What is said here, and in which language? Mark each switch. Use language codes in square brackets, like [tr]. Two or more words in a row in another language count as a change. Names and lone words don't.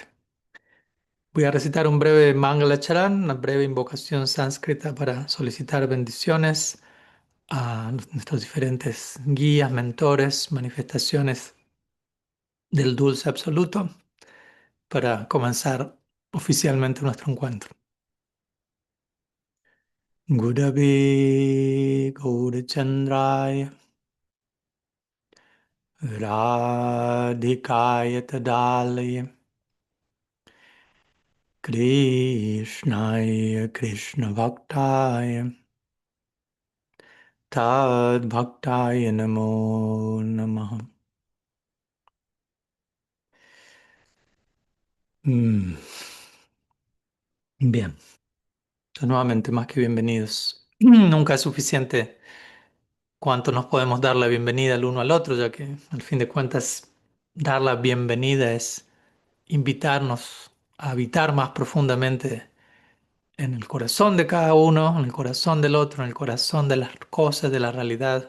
[es] Voy a recitar un breve [sa] मङ्गल चरण, [es] una breve invocación sánscrita para solicitar bendiciones a nuestros diferentes guías, mentores, manifestaciones del dulce absoluto para comenzar oficialmente nuestro encuentro. [sa] गुरवे गौरचन्द्राय राधिकाय तदालय कृष्णाय कृष्ण भक्ताय तद् भक्ताय नमो नमः. [es] Mm, Bien, entonces, nuevamente más que bienvenidos. Nunca es suficiente cuánto nos podemos dar la bienvenida el uno al otro, ya que al fin de cuentas dar la bienvenida es invitarnos a habitar más profundamente en el corazón de cada uno, en el corazón del otro, en el corazón de las cosas, de la realidad.